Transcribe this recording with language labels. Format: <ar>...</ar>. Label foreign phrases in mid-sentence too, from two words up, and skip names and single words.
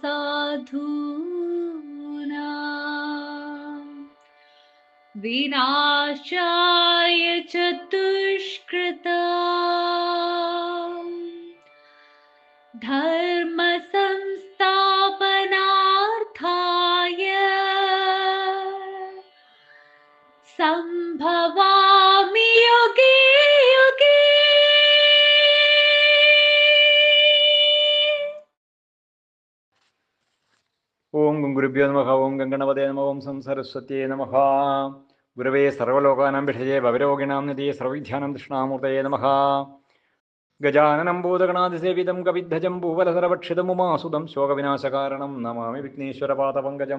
<sa>साधूनां विनाशाय च दुष्कृतां धर्म संस्थापनार्थाय संभवामि युगे युगे। ഓം ഗുരുഭ്യോ നമഃ. ഓം ഗംഗണപതേ നമഃ. ഓം സംസരസ്വത്യേ നമഃ. ഗുരവേ സർവലോകാനാം വിഷയേ ഭവരോഗിണാം നിധിയേ സർവവിദ്യാനാം ദക്ഷിണാമൂർത്തയേ നമഃ. ഗജാനനം ഭൂതഗണാതിസേവിതം കവിദ്ധജം ഭൂവലസരഭക്ഷിതമുമാസുതം ശോകവിനാശകാരണം നമാമി വിഘ്നേശ്വരപാദപങ്കജം.</sa>